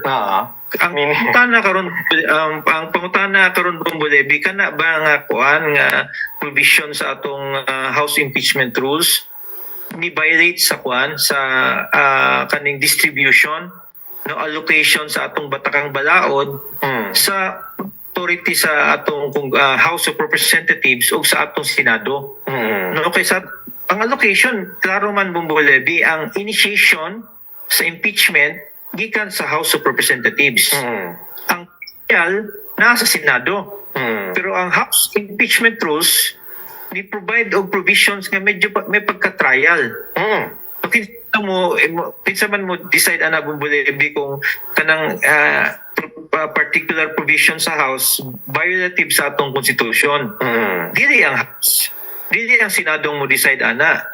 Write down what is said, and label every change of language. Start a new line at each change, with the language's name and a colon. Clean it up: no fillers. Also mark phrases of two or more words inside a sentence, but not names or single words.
Cebuano: Ang pangutana karon Bumbulebi kana ba nga kuan nga provision sa atong
English: house impeachment rules
Cebuano: ni violate sa kuan sa kaning distribution, no, allocation sa atong batakang balaod sa authority sa atong House of Representatives o sa atong Senado. No, kaysa ang allocation klaro man Bumbulebi, ang initiation sa impeachment gikan sa House of Representatives. Ang trial nasa Senado. Pero ang
English: House impeachment rules
Cebuano: ni provide og provisions nga medyo may pagka-trial. Kinsa man mo decide ana Bumbulebi kung kanang
English: particular provision
Cebuano: sa House violative sa atong constitution. Dili ang House, dili ang Senado mo decide ana.